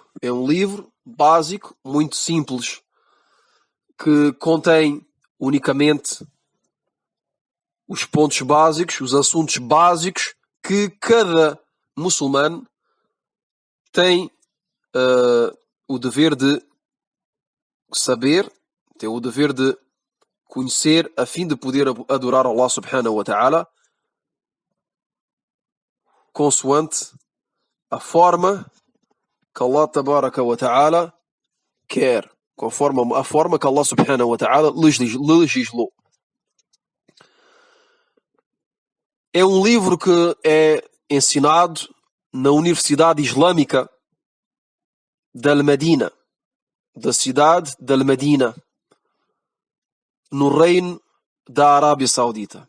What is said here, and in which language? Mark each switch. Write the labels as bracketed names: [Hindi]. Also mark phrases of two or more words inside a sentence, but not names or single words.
[Portuguese] É um livro básico, muito simples, que contém unicamente os pontos básicos, os assuntos básicos que cada muçulmano tem o dever de saber, tem o dever de conhecer, a fim de poder adorar Allah [Arabic] سبحانه وتعالى [Portuguese] consoante a forma que Allah [Arabic] تبارك وتعالى [Portuguese] quer, conforme a forma que Allah [Arabic] سبحانه وتعالى [Portuguese] legislou. É um livro que é ensinado na Universidade Islâmica de Al-Madina, da cidade de Al-Madina, no reino da Arábia Saudita.